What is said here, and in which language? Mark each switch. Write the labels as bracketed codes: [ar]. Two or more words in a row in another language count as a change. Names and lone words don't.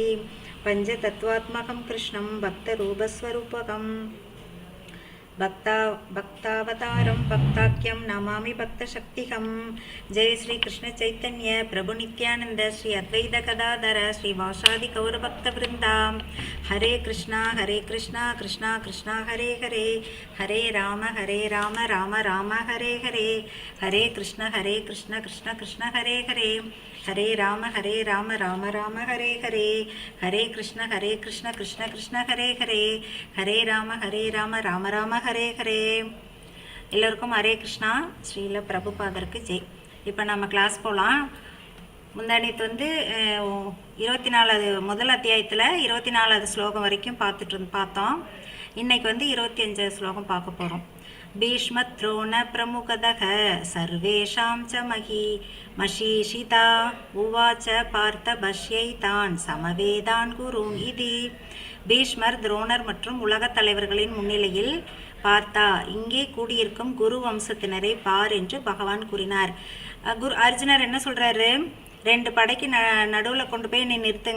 [sa] पञ्चतत्त्वात्मकं कृष्णं भक्तरूपस्वरूपकम् भक्तावतारं भक्ताख्यं नमामि भक्तशक्तिहं. जय श्री कृष्ण चैतन्य प्रभु नित्यानंद श्री अद्वैत गदाधर श्रीवासादि गौरभक्तवृंदा. हरे कृष्णा कृष्णा कृष्णा हरे हरे हरे राम राम राम हरे हरे. हरे कृष्ण कृष्ण कृष्ण हरे हरे हरे राम राम राम हरे हरे. हरे कृष्ण कृष्ण कृष्ण हरे हरे हरे राम राम राम हरे हरे. [ta] எல்லோருக்கும் [sa] हरे कृष्णा. [ta] ஸ்ரீல பிரபுபாதருக்கு ஜெய். இப்போ நம்ம கிளாஸ் போகலாம். முந்தானித்து வந்து 24வது முதல் அத்தியாயத்தில் 24வது ஸ்லோகம் வரைக்கும் பார்த்தோம். இன்னைக்கு வந்து 25வது ஸ்லோகம் பார்க்க போகிறோம். [sa] भीष्मद्रोण प्रमुखदः सर्वेषां च मशीषिता उवाच पार्थ पश्यैतान् समवेतान् कुरून् इति. [ta] பீஷ்மர் துரோணர் மற்றும் உலகத் தலைவர்களின் முன்னிலையில் பார்த்தா இங்கே கூடியிருக்கும் குரு வம்சத்தினரை பார் என்று பகவான் கூறினார். அர்ஜுனர் என்ன சொல்றாரு? 2 படைக்கு நடுவில் கொண்டு போய் என்னை நிறுத்துங்க.